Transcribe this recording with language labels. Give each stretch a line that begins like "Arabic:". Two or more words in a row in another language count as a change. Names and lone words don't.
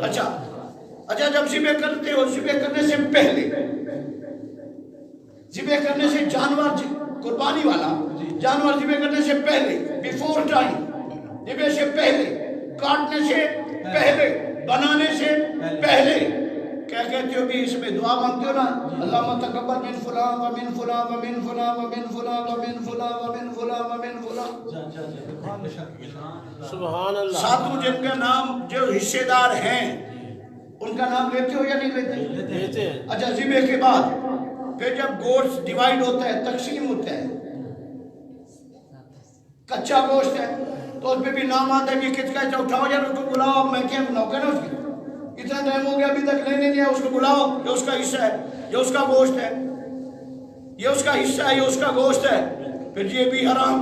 Urdu: اچھا جب ذبح کرتے ہو، ذبح کرنے سے پہلے، ذبح کرنے سے جانور قربانی والا جانور ذبح کرنے سے پہلے،
English: before time,
Urdu: ذبح سے پہلے، کاٹنے سے پہلے، بنانے سے پہلے کیا کہتے ہو بھی اس میں دعا مانگتے ہو نا
Arabic: اللہم تقبل من فلان
Urdu: و من فلان و من فلان و من فلان و من فلان و من فلان و من فلان.
Arabic: سبحان اللہ.
Urdu: ساتھوں جن کا نام جو حصے دار ہیں ان کا نام لیتے ہو یا نہیں لیتے؟ لیتے ہیں. اچھا ذبح کے بعد پھر جب گوشت ڈیوائیڈ ہوتا ہے تقسیم ہوتا ہے کچا گوشت ہے تو اس پہ بھی نام آتا ہے کہ کس کا ہے اٹھاؤ یار اس کو بلاؤ میں کیا بلاؤ کہ نا اس کی اتنا ٹائم ہو گیا ابھی تک لینے نہیں ہے اس کو بلاؤ یہ اس کا حصہ ہے یہ اس کا گوشت ہے یہ اس کا حصہ ہے یہ اس کا گوشت ہے پھر یہ بھی حرام.